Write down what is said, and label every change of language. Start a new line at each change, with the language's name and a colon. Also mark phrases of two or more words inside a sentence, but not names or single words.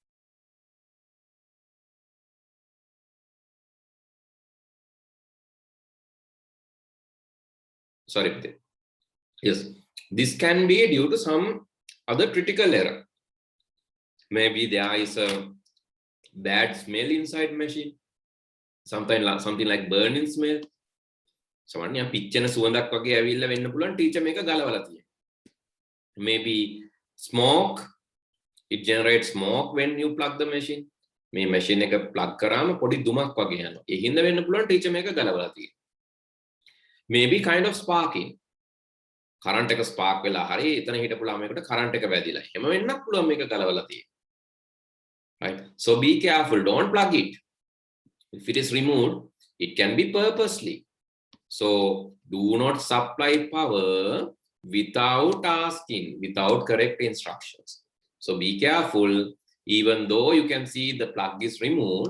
English: Sorry. Yes. This can be due to some other critical error. Maybe there is a bad smell inside machine. Something like burning smell.
Sinhala: සමහරවිට පිච්චෙන සුවඳක් වගේ ඇවිල්ලා වෙන්න පුළුවන් ටීචර් මේක ගලවලා තියෙනවා.
English: Maybe smoke, it generates smoke when you plug the machine.
Sinhala: මේ machine එක plug කරාම පොඩි දුමක් වගේ යනවා. ඒ හින්දා වෙන්න පුළුවන් ටීචර් මේක ගලවලා තියෙනවා.
English: Maybe kind of sparking.
Sinhala: current එක spark වෙලා හරි එතන හිටපු ළමයකට current එක වැදිලා. එහෙම වෙන්නත් පුළුවන් මේක ගලවලා තියෙනවා.
English: Right? So be careful, don't plug it. If it is removed, it can be purposely. So do not supply power without asking, without correct instructions. So be careful, even though you can see the plug is removed.